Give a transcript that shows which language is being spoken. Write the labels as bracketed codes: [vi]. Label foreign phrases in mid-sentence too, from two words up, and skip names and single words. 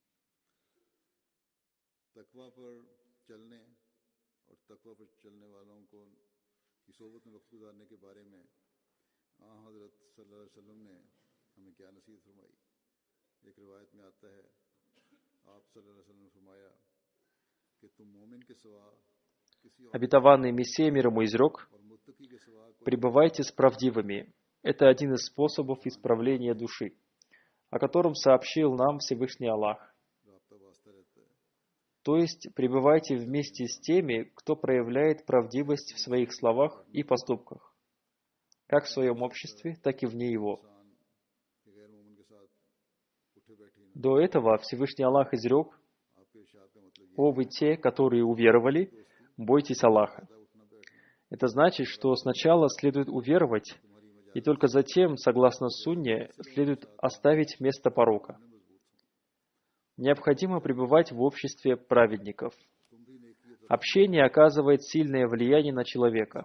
[ur] تقویٰ پر چلنے اور تقویٰ پر چلنے والوں کو کی صحبت میں وقت گزارنے کے بارے میں حضرت [ar] صلی اللہ علیہ وسلم [ur] نے ہمیں کیا نصیحت فرمائی. ایک روایت میں آتا ہے، آپ [ar] صلی اللہ علیہ وسلم [ur] نے فرمایا کہ تم مومن کے سوا کسی اور [ru] Обетованный Мессия мир ему изрек: [ur] اور متقی کے سوا کوئی [ru] «Пребывайте с правдивыми». Это один из способов исправления души, о котором сообщил нам Всевышний Аллах. [ur] رابطہ واسطہ رہتا ہے. [ru] То есть, пребывайте вместе с теми, кто проявляет правдивость в своих словах и поступках, как в своем обществе, так и вне его. [ur] انسان کے غیر مومن کے ساتھ اٹھے بیٹھے نہ, [ru] До этого Всевышний Аллах изрек: [ur] آپ کے ارشاد کا مطلب یہ [ru] «О вы те, которые уверовали, бойтесь Аллаха». [ur] ہے اٹھنا بیٹھنا [ru] Это значит, что сначала следует уверовать, и только затем, согласно сунне, следует оставить место порока. Необходимо пребывать в обществе праведников. Общение оказывает сильное влияние на человека.